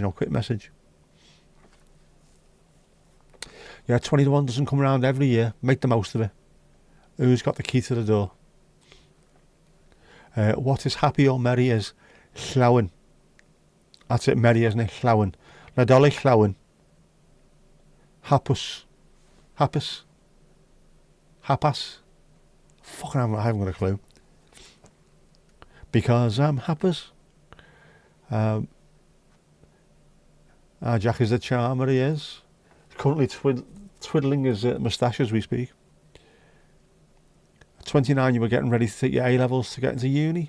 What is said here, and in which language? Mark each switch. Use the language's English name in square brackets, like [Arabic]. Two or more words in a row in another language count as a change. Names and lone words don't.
[English] Quick message. Yeah, 20 to 1 doesn't come around every year. Make the most of it. Who's got the key to the door? What is happy or merry is llawen. That's it, merry, isn't it? [Welsh] Llawen. Nadolig llawen. Hapus. Hapus. Hapas. [English] Fucking I haven't got a clue. Because I'm happus. Jack is the charmer, he is. Currently twiddling his moustache as we speak. At 29, you were getting ready to take your A-levels to get into uni.